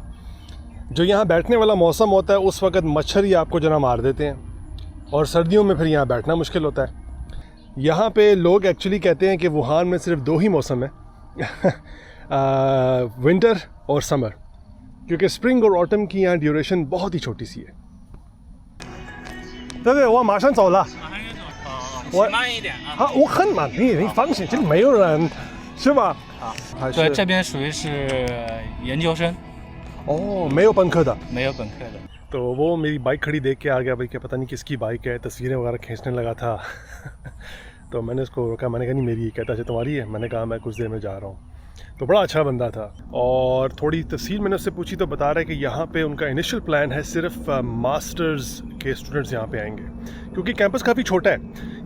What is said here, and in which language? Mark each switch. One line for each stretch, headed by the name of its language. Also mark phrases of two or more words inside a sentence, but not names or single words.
Hindi: जो यहाँ बैठने वाला मौसम होता है उस वक्त मच्छर ही आपको जना मार देते हैं, और सर्दियों में फिर यहाँ बैठना मुश्किल होता है। यहाँ पे लोग एक्चुअली कहते हैं कि वुहान में सिर्फ 2 ही मौसम है विंटर और समर, क्योंकि स्प्रिंग और ऑटम की यहाँ ड्यूरेशन बहुत ही छोटी सी है।
Chinese: 对对，我马上走了。我慢一点啊。好，我很满意，你放心，这里没有人，是吧？还对，是这边属于是研究生，哦，没有本科的。没有本科的。
Hindi: तो वो मेरी बाइक खड़ी देख के आ गया भाई कि पता नहीं किसकी बाइक है, तस्वीरें वगैरह खींचने लगा था। तो मैंने उसको रोका, मैंने कहा नहीं मेरी है। कहता अच्छा तुम्हारी है? मैंने कहा मैं कुछ देर में जा रहा हूँ। तो बड़ा अच्छा बंदा था और थोड़ी तफसील मैंने उससे पूछी तो बता रहा है कि यहाँ पे उनका
English: initial plan
Hindi: है सिर्फ मास्टर्स के स्टूडेंट्स यहाँ पे आएंगे, क्योंकि कैंपस काफ़ी छोटा है।